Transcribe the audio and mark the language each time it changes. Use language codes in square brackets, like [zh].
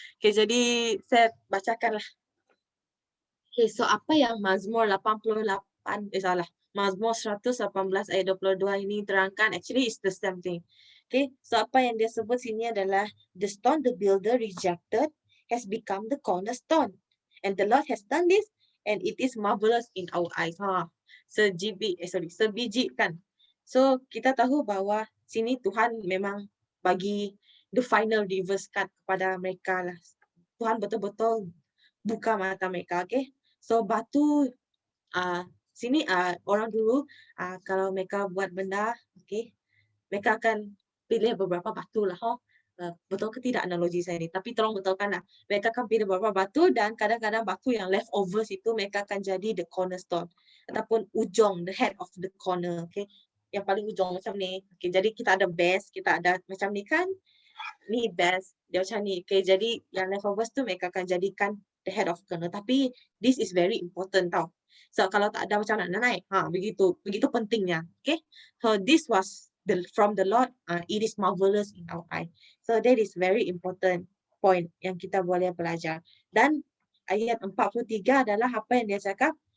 [ms] Okay, jadi saya bacakanlah. Okay, so apa yang Mazmur 88, Mazmur 118 ayat 22 ini terangkan, actually it's the same thing. [en] Okay, so apa yang dia sebut sini adalah, the stone the builder rejected has become the cornerstone. And the Lord has done this, and it is marvelous in our eyes. [ms] Sebiji kan. So kita tahu bahawa sini Tuhan memang bagi the final reverse cut kepada mereka lah. Tuhan betul-betul buka mata mereka, okay? So batu sini orang dulu kalau mereka buat benda, okay, mereka akan pilih beberapa batu lah. Betul ke tidak analogi saya ni? Tapi tolong betulkan lah. Mereka akan pilih beberapa batu dan kadang-kadang batu yang leftovers itu mereka akan jadi the cornerstone ataupun ujung, the head of the corner, okay? Yang paling ujung macam ni. Okay, jadi kita ada base, kita ada macam ni kan? Ni base, dia macam ni. Okay, jadi yang leftovers tu mereka akan jadikan the head of corner. Tapi this is very important tau. So kalau tak ada macam nak naik. [en] Begitu pentingnya. Okay. So this was from the Lord. It is marvelous in our eye. So that is very important point yang kita boleh belajar. [ms] Dan ayat 43 adalah apa yang dia cakap.